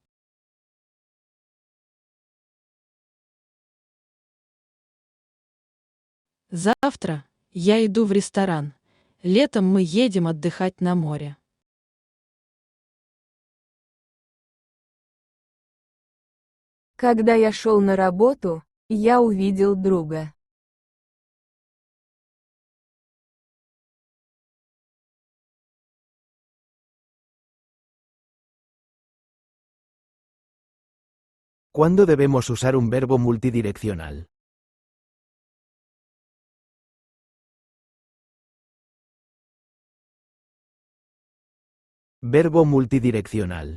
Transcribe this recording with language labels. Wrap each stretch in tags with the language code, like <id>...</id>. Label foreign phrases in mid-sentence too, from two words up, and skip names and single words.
<ru>Завтра я иду в ресторан. Летом мы едем отдыхать на море. Когда я шел на работу, я увидел друга.</ru> <es>¿Cuándo debemos usar un verbo multidireccional? Verbo multidireccional.</es>